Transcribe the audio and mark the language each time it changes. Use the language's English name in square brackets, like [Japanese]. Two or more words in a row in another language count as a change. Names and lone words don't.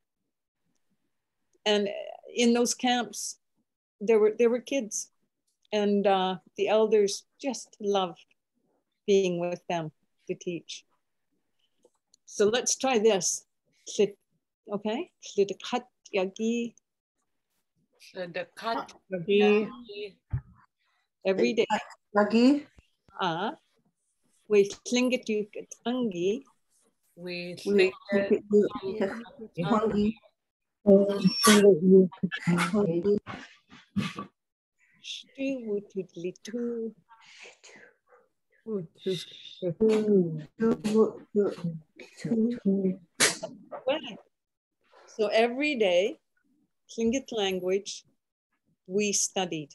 [English] And in those camps, there were kids, and the elders just loved being with them to teach. So let's try this. Okay. Every day. [Tlingit] We Tlingit ʼatángi. We Tlingit ʼatángi. [English] So every day, Tlingit language, we studied.